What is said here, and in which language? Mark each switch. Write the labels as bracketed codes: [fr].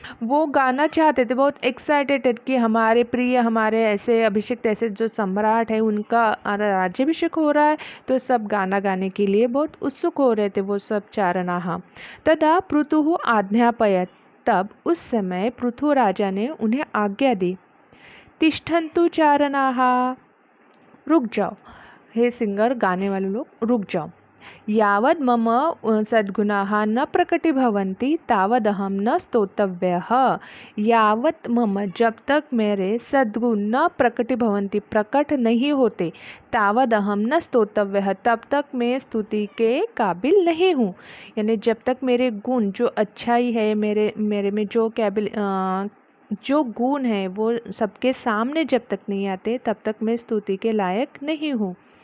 [hi] वो गाना चाहते थे, बहुत एक्साइटेड कि हमारे प्रिय, हमारे ऐसे अभिषेक ऐसे जो सम्राट है उनका राज्याभिषेक हो रहा है, तो सब गाना गाने के लिए बहुत उत्सुक हो रहे थे वो सब चारणाः. [sa] तदा पृथुः आज्ञापयत्. [hi] तब उस समय पृथु राजा ने उन्हें आज्ञा दी. [sa] तिष्ठन्तु चारणाः, [hi] रुक जाओ, हे सिंगर गाने वाले लोग रुक जाओ. [sa] यावद् मम सद्गुणाः न प्रकटीभवन्ति तावदहं न स्तोतव्यः. यावत् मम [hi] जब तक मेरे सद्गुण [sa] न प्रकटीभवन्ति [hi] प्रकट नहीं होते, [sa] तावदहं न स्तोतव्यः [hi] तब तक मैं स्तुति के काबिल नहीं हूँ. यानी जब तक मेरे गुण जो अच्छाई है, मेरे में जो गुण है वो सबके सामने जब तक नहीं आते, तब तक मैं स्तुति के लायक नहीं हूँ.